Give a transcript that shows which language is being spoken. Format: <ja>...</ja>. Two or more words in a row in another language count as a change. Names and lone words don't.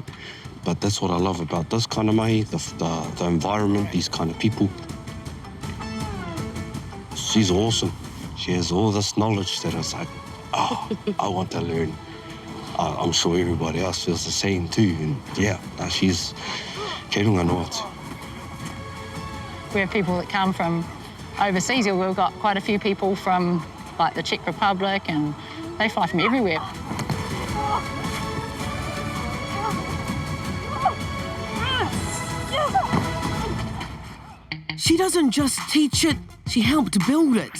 <en>But that's what I love about this kind of mai, the environment, these kind of people. She's awesome. She has all this knowledge that it's like, I want to learn. I'm sure everybody else feels the same too. And yeah, she's</en> <mi>kei runga noa atu.</mi> <en>We have people that come from overseas. We've got quite a few people from like the Czech Republic, and they fly from everywhere. She doesn't just teach it, she helped build it.</en>